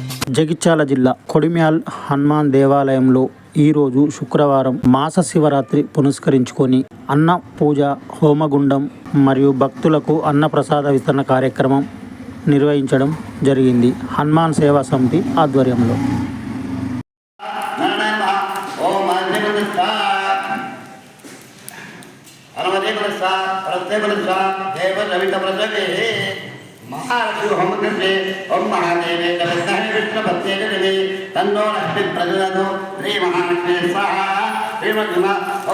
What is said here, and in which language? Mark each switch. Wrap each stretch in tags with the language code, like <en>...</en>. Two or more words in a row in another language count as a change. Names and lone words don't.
<te>జగిత్యాల జిల్లా కొడిమ్యాల్ హనుమాన్ దేవాలయంలో ఈరోజు శుక్రవారం మాస శివరాత్రి పురస్కరించుకొని అన్న పూజ, హోమగుండం మరియు భక్తులకు అన్నప్రసాద వితరణ కార్యక్రమం నిర్వహించడం జరిగింది. హనుమాన్ సేవా సమితి ఆధ్వర్యంలో.</te> <sa>महालक्ष्मी होम करते ओम महादेवे नमः विष्णु भक्ते देवी तन्नो लक्ष्मी प्रचोदयात् श्री महालक्ष्मी स्वाहा श्री नमः ओम</sa>